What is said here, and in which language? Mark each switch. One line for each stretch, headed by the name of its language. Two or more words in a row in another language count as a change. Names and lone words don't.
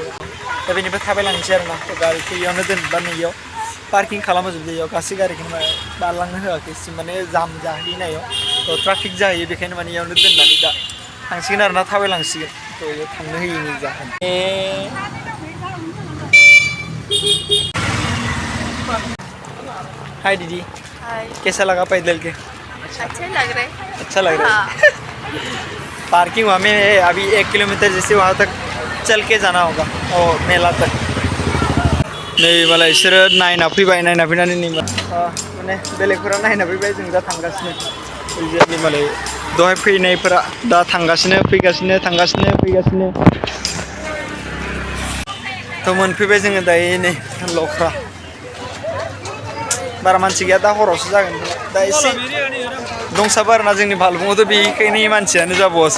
Bodo: दा बेनिफ्राय थाबायलांनोसै आरोना। तो गारिखौ इयावनो दोनबा नैयाव पार्किं खालामजोबदो, इयाव गासै गारिखौनो बारलांनो होआखै, माने जाम जाहैनायाव तो ट्राफिक जाहैयो, बेखायनो माने इयावनो दोननानै दा थांसिगोन आरोना, थाबायलांसिगोन। तो इयाव थांनो होयिनि जाहोन।
Hindi: हाय दीदी। हाय। कैसा लगा पैदल के? अच्छे लग रहे। अच्छा लग रहा है। पार्किंग वहाँ में है, अभी 1 किलोमीटर जैसे वहाँ तक चल के जाना होगा और मेला तक। नहीं वाला
Bodo: इसरो नायना फैबाय, नायना फैनानै नै माने बेलेगफोरा नायना फैबाय, जों दा थांगासिनो। ओरैजाय मालाय दहाय फैनायफोरा दा थांगासिनो, फैगासिनो, थांगासिनो, फैगासिनो। तो मोनफैबाय जोङो दायो नै लख्रा। बारा मानसि गैया, दा हरावसो जागोन। दा एसे दंसाबो आरोना जोंनि भालुफुङावथ' बेखायनो मानसियानो जाबावासै।